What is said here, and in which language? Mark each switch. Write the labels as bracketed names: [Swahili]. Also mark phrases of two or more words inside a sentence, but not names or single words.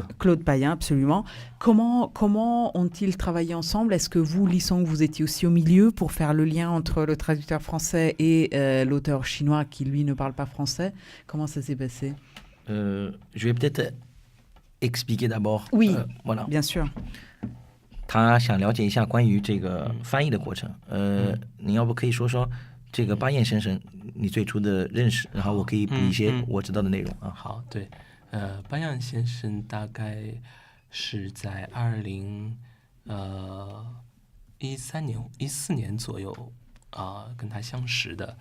[French] Claude Payen, absolument. Comment ont-ils travaillé ensemble? Est-ce que vous, Lisong, vous étiez aussi au milieu pour faire le lien entre le traducteur français et l'auteur chinois qui, lui, ne parle pas français? Comment ça s'est passé? Je vais peut-être expliquer d'abord. Oui, voilà. bien sûr. [Chinese] 他想了解一下关于这个翻译的过程。你要不可以说说这个巴彦先生你最初的认识，然后我可以补一些我知道的内容啊。好，对，巴彦先生大概是在2014年左右跟他相识的。